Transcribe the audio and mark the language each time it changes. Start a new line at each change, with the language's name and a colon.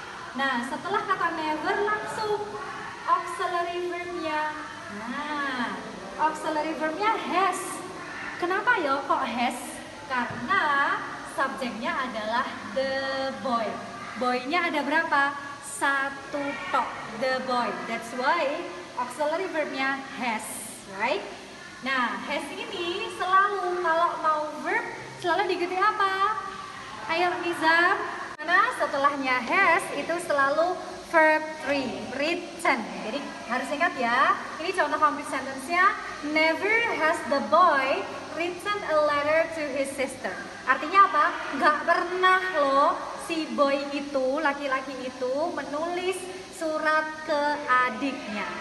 Indonesian: Nah, setelah kata never langsung auxiliary verbnya. Nah, auxiliary verbnya has. Kenapa ya kok has? Karena subjeknya adalah the boy. Boy-nya ada berapa? 1 tok, the boy.
English: That's why auxiliary verbnya has, right?
Indonesian: Nah, has ini selalu kalau mau verb selalu diikuti apa? Ayo Nizam. Karena setelahnya has itu selalu verb 3, written. Jadi harus ingat ya. Ini contoh complete sentence-nya.
English: Never has the boy written a letter to his sister.
Indonesian: Artinya apa? Gak pernah loh si boy itu, laki-laki itu menulis surat ke adiknya.